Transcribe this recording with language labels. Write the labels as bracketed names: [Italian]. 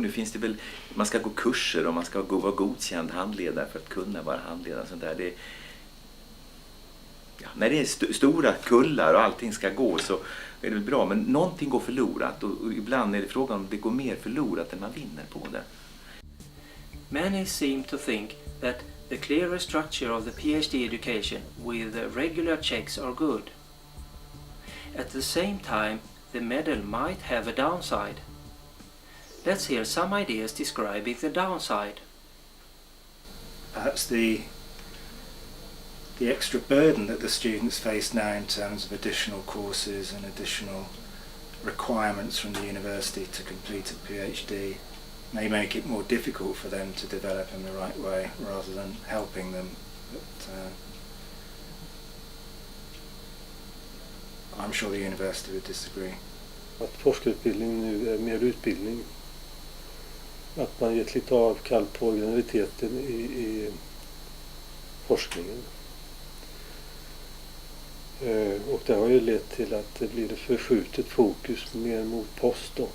[Swedish] Nu finns det väl, man ska gå kurser och man ska vara godkänd handledare för att kunna vara handledare. Sånt där. När det är stora kullar och allting ska gå så är det väl bra, men någonting går förlorat och ibland är det frågan om det går mer förlorat än man vinner på det. [English] Many seem to think that the clearer structure of the PhD education with regular checks are good. At the same time, the medal might have a downside. Let's hear some ideas describing the downside. Perhaps the extra burden that the students face now in terms of additional courses and additional requirements from the university to complete a PhD may make it more difficult for them to develop in the right way rather than helping them. But, I'm sure the university would disagree. [Swedish] Att forskarutbildning nu är mer utbildning. Att man gett lite avkall på originaliteten i forskningen. Och det har ju lett till att det blir ett förskjutet fokus mer mot postdoc.